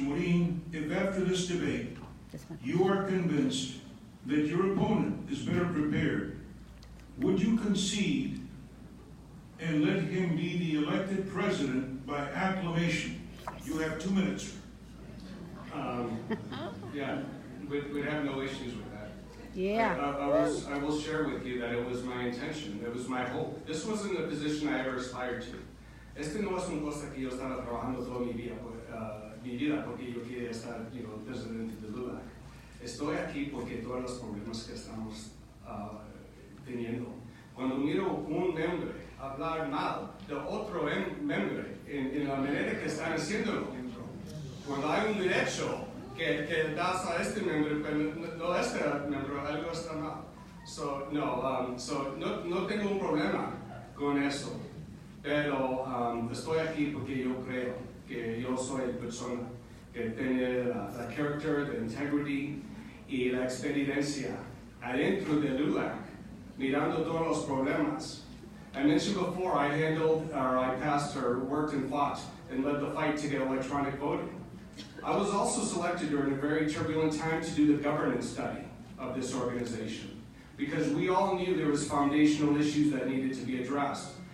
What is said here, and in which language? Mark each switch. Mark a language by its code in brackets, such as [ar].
[en] Morin, if after this debate you are convinced that your opponent is better prepared, would you concede and let him be the elected president by acclamation? You have 2 minutes. Yeah, we'd have no issues with that. Yeah. I will share with you that it was my intention, it was my hope. This wasn't a position I ever aspired to. [es] Este no es una cosa que yo estaba trabajando toda mi vida porque yo quería estar, presidente de LULAC. Estoy aquí porque todos los problemas que estamos teniendo. Cuando miro un miembro hablar mal de otro miembro en la manera que están haciéndolo, cuando hay un derecho que das a este miembro, pero no a este miembro, algo está mal. No tengo un problema con eso, pero estoy aquí porque yo creo que yo soy la persona que tiene la carácter, la integridad y la experiencia adentro de LULAC, mirando todos los problemas. [en] I mentioned before I passed or worked and fought and led the fight to get electronic voting. I was also selected during a very turbulent time to do the governance study of this organization because we all knew there was foundational issues that needed to be addressed.